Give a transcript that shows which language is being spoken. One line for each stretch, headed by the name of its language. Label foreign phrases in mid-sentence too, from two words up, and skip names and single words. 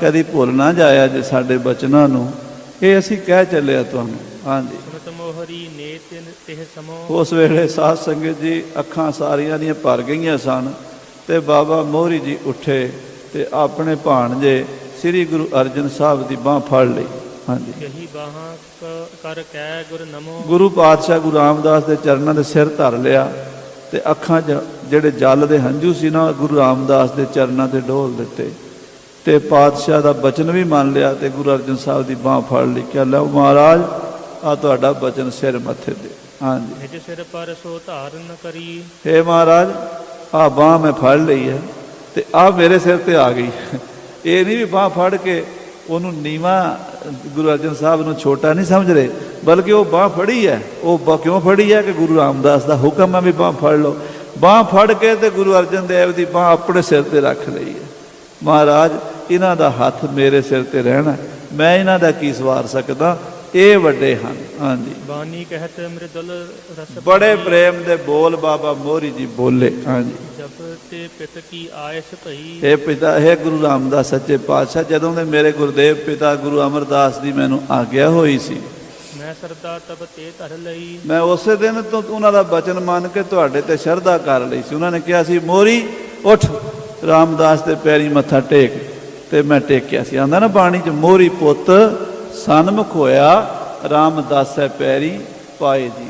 Punjabi: ਕਦੀ ਭੁੱਲ ਨਾ ਜਾਇਆ ਜੇ ਸਾਡੇ ਬਚਨਾਂ ਨੂੰ, ਇਹ ਅਸੀਂ ਕਹਿ ਚੱਲਿਆ ਤੁਹਾਨੂੰ। ਹਾਂਜੀ,
Braj: ਸੁਨਤ ਮੋਹਰੀ ਨੇਤ ਤਿਹ ਸਮੋ।
Punjabi: ਉਸ ਵੇਲੇ ਸਾਧ ਸੰਗਤ ਜੀ ਅੱਖਾਂ ਸਾਰੀਆਂ ਦੀਆਂ ਭਰ ਗਈਆਂ ਸਨ ਤੇ ਬਾਬਾ ਮੋਹਰੀ ਜੀ ਉੱਠੇ ਤੇ ਆਪਣੇ ਭਾਣਜੇ ਸ੍ਰੀ ਗੁਰੂ ਅਰਜਨ ਸਾਹਿਬ ਦੀ ਬਾਂਹ ਫੜ ਲਈ। ਹਾਂਜੀ,
Braj: यही बाहाँ कर कै गुर नमो।
Punjabi: ਗੁਰੂ ਪਾਤਸ਼ਾਹ ਗੁਰੂ ਰਾਮਦਾਸ ਦੇ ਚਰਨਾਂ ਦੇ ਸਿਰ ਧਰ ਲਿਆ ਤੇ ਅੱਖਾਂ 'ਚ ਜਿਹੜੇ ਜਲ ਦੇ ਹੰਝੂ ਸੀ ਨਾ ਗੁਰੂ ਰਾਮਦਾਸ ਦੇ ਚਰਨਾਂ ਤੇ ਡੋਲ ਦਿੱਤੇ ਤੇ ਪਾਤਸ਼ਾਹ ਦਾ ਬਚਨ ਵੀ ਮੰਨ ਲਿਆ ਤੇ ਗੁਰੂ ਅਰਜਨ ਸਾਹਿਬ ਦੀ ਬਾਂਹ ਫੜ ਲਈ ਕਿ ਲਓ ਮਹਾਰਾਜ ਆ ਤੁਹਾਡਾ ਬਚਨ ਸਿਰ ਮੱਥੇ ਤੇ। ਹਾਂਜੀ,
Braj: निज सिर पर सो धारण करी।
Punjabi: ਹੇ ਮਹਾਰਾਜ ਆ ਬਾਂਹ ਮੈਂ ਫੜ ਲਈ ਹੈ ਤੇ ਆ ਮੇਰੇ ਸਿਰ ਤੇ ਆ ਗਈ। ਇਹ ਨਹੀਂ ਵੀ ਬਾਂਹ ਫੜ ਕੇ ਉਹਨੂੰ ਨੀਵਾਂ ਗੁਰੂ ਅਰਜਨ ਸਾਹਿਬ ਨੂੰ ਛੋਟਾ ਨਹੀਂ ਸਮਝ ਰਹੇ, ਬਲਕਿ ਉਹ ਬਾਂਹ ਫੜੀ ਹੈ। ਉਹ ਕਿਉਂ ਫੜੀ ਹੈ ਕਿ ਗੁਰੂ ਰਾਮਦਾਸ ਦਾ ਹੁਕਮ ਹੈ ਵੀ ਬਾਂਹ ਫੜ ਲਓ। ਬਾਂਹ ਫੜ ਕੇ ਤੇ ਗੁਰੂ ਅਰਜਨ ਦੇਵ ਦੀ ਬਾਂਹ ਆਪਣੇ ਸਿਰ ਤੇ ਰੱਖ ਲਈ ਹੈ। ਮਹਾਰਾਜ ਇਹਨਾਂ ਦਾ ਹੱਥ ਮੇਰੇ ਸਿਰ ਤੇ ਰਹਿਣਾ, ਮੈਂ ਇਹਨਾਂ ਦਾ ਕੀ ਸਵਾਰ ਸਕਦਾ, ਇਹ ਵੱਡੇ ਹਨ। ਹਾਂਜੀ,
Braj: बानी कहत मृदुल रस
Punjabi: ਬੜੇ ਪ੍ਰੇਮ ਦੇ ਬੋਲ ਬਾਬਾ ਮੋਹਰੀ ਜੀ ਬੋਲੇ। ਹਾਂਜੀ,
Braj: जब ते पित की आयस भई।
Punjabi: ਇਹ ਪਿਤਾ ਹੈ ਗੁਰੂ ਰਾਮਦਾਸ ਸੱਚੇ ਪਾਤਸ਼ਾਹ, ਜਦੋਂ ਦੇ ਮੇਰੇ ਗੁਰਦੇਵ ਪਿਤਾ ਗੁਰੂ ਅਮਰਦਾਸ ਦੀ ਮੈਨੂੰ ਆਗਿਆ ਹੋਈ ਸੀ,
Braj: मैं सरदा तब ते धर लई।
Punjabi: ਮੈਂ ਉਸੇ ਦਿਨ ਤੋਂ ਉਹਨਾਂ ਦਾ ਬਚਨ ਮੰਨ ਕੇ ਤੁਹਾਡੇ ਤੇ ਸ਼ਰਧਾ ਕਰ ਲਈ ਸੀ। ਉਹਨਾਂ ਨੇ ਕਿਹਾ ਸੀ ਮੋਹਰੀ ਉੱਠ ਰਾਮਦਾਸ ਦੇ ਪੈਰੀ ਮੱਥਾ ਟੇਕ, ਤੇ ਮੈਂ ਟੇਕਿਆ ਸੀ। ਆਂਦਾ ਨਾ ਬਾਣੀ 'ਚ ਮੋਹਰੀ ਪੁੱਤ ਸਨਮੁਖ ਹੋਇਆ ਰਾਮਦਾਸੈ ਪੈਰੀ ਪਾਏ ਜੀ।